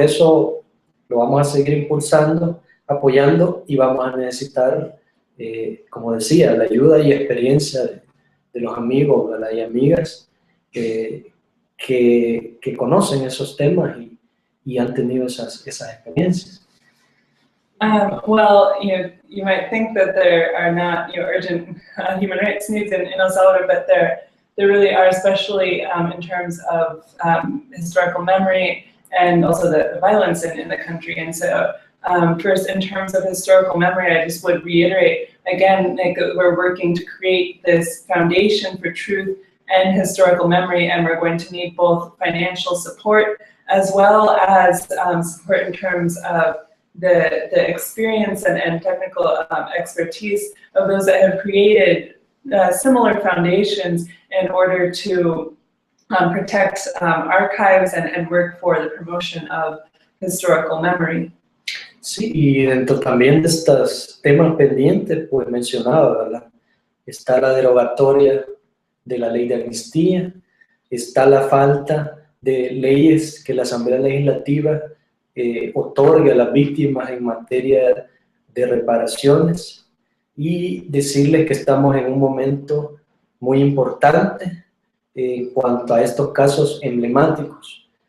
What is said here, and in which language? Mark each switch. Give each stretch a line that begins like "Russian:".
Spanish: Eso lo vamos a seguir impulsando, apoyando, y vamos a necesitar, como decía, la ayuda y experiencia de los amigos, ¿verdad? Y amigas que conocen esos temas y han tenido esas experiencias.
English: Well, you might think that there are not urgent human rights needs in El Salvador, but there really are, especially in terms of historical memory and also the violence in the country. And so first, in terms of historical memory, I just would reiterate again, like, we're working to create this foundation for truth and historical memory, and we're going to need both financial support as well as support in terms of the experience and technical expertise of those that have created similar foundations in order to protect archives and work for the promotion of historical memory.
Spanish: Sí, y dentro también de estos temas pendientes, pues mencionaba, ¿verdad? Está la derogatoria de la ley de amnistía, está la falta de leyes que la Asamblea Legislativa otorgue a las víctimas en materia de reparaciones, y decirles que estamos en un momento muy importante en cuanto a estos casos emblemáticos.